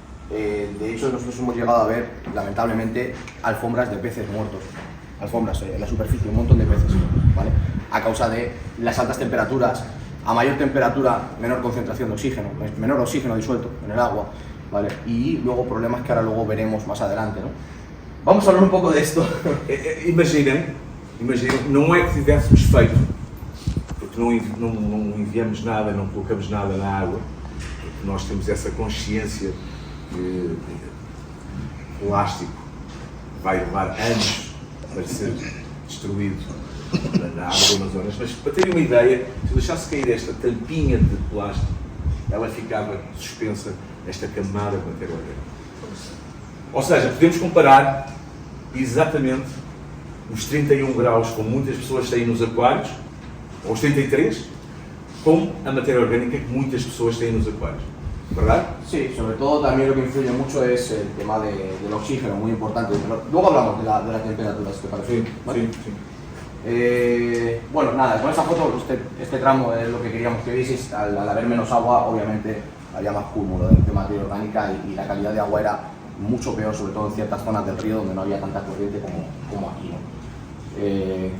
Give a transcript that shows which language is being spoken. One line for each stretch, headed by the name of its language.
Spanish: De hecho, nosotros hemos llegado a ver, lamentablemente, alfombras de peces muertos, alfombras en la superficie, un montón de peces, ¿vale? A causa de las altas temperaturas, a mayor temperatura, menor concentración de oxígeno, menor oxígeno disuelto en el agua, ¿vale? Y luego problemas que ahora luego veremos más adelante, ¿no? Vamos a hablar
Portuguese: un pouco disto. Imaginem, não é que tivéssemos feito, porque não enviamos nada, não colocamos nada na água, porque nós temos essa consciência que o plástico vai levar anos para ser destruído na água do Amazonas, mas para terem uma ideia, se deixasse cair esta tampinha de plástico, ela ficava suspensa esta camada de matéria orgânica. Ou seja, podemos comparar exatamente os 31 graus como muitas pessoas têm nos aquários, ou os 33, com a matéria orgânica que muitas pessoas têm nos aquários.
Spanish: ¿verdad? Sí, sobre todo también lo que influye mucho es el tema del oxígeno, muy importante. Pero luego hablamos de la temperatura, si te parece. Sí, ¿vale? sí, sí. Bueno, nada, con esta foto, este tramo es lo que queríamos que vieseis. Al haber menos agua, obviamente, había más cúmulo de materia orgánica y la calidad de agua era mucho peor, sobre todo en ciertas zonas del río donde no había tanta corriente como aquí, ¿no?